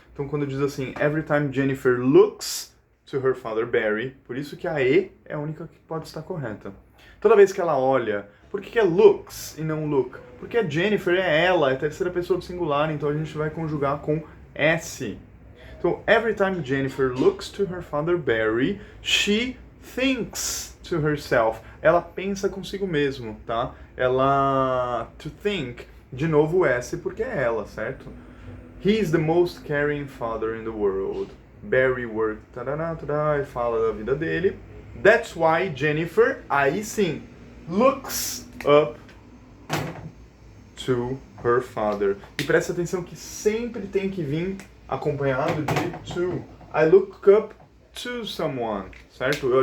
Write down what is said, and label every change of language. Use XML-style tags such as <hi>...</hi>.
<pt>Então quando diz assim,</pt> <en>every time Jennifer looks to her father Barry,</en> <pt>por isso que a E é a única que pode estar correta. Toda vez que ela olha, por que é looks e não look? Porque a Jennifer é ela, é a terceira pessoa do singular, então a gente vai conjugar com S.</pt> <en>Então, every time Jennifer looks to her father Barry, she thinks to herself.</en> <pt>Ela pensa consigo mesmo, tá? To think, de novo o S porque é ela, certo?</pt> <en>He is the most caring father in the world. Barry worked,</en> <pt>e fala da vida dele.</pt> <en>That's why Jennifer,</en> <pt>aí sim,</pt> <en>looks up to her father.</en> <pt>E presta atenção que sempre tem que vir acompanhado de to.</pt> <en>I look up to someone, certo?</en>